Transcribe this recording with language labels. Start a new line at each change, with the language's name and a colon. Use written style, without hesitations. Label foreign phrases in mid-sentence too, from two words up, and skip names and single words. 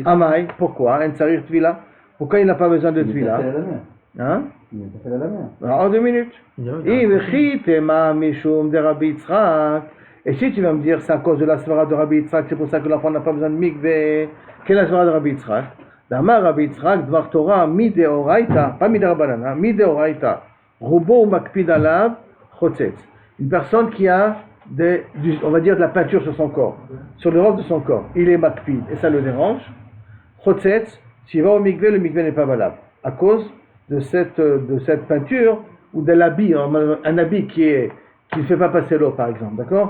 Hebrew: אמאי, pourquoi? אין צריך טבילה.
French: Pourquoi il n'a pas besoin de Il est tvila? passé à la mer. Hein? Il est passé à la mer. Alors, en 2 minutes. Et si tu vas me dire c'est à cause de la svara de Rabbi Yitzhak, c'est pour ça que l'enfant n'a pas besoin de mikvé. Quelle est la svara de Rabbi Yitzhak?
Hebrew: דאמר רבי יצחק דבר תורה מדאורייתא, pas מדרבנן מדאורייתא רובו מקפיד עליו חוצץ.
French: Une personne qui a on va dire de la peinture sur son corps, sur le robe de son corps. Il est makpid et ça le dérange. Chotzetz, s'il va au mikvé, le mikvé n'est pas valable. À cause de cette peinture ou de l'habit, un habit qui ne fait pas passer l'eau par exemple, d'accord?